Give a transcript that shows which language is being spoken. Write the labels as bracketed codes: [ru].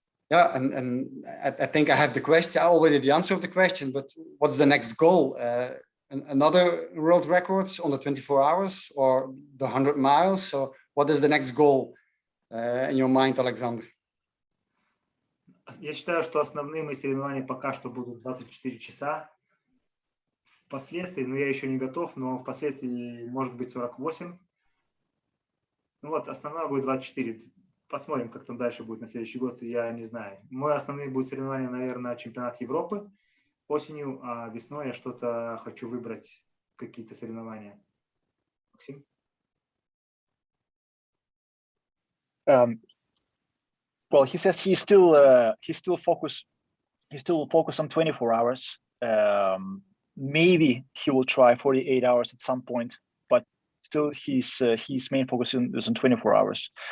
[en] Yeah, and I think I have the question, already the answer of the question, but what's the next goal? Another world records on the 24 hours or the 100 miles? So what is the next goal in your mind, Aleksandr? [ru] Я считаю, что основные мои соревнования пока что будут 24 часа. Впоследствии, я еще не готов, но впоследствии может быть 48. Вот, основное будет 24. Посмотрим, как там дальше будет на следующий год, я не знаю. Мои основные будут соревнования, наверное, чемпионат Европы осенью, а весной я что-то хочу выбрать, какие-то соревнования. Максим? [en] Well, he says he's still focused on 24 hours. Maybe he will try 48 hours at some point, but still his main focus is on 24 hours.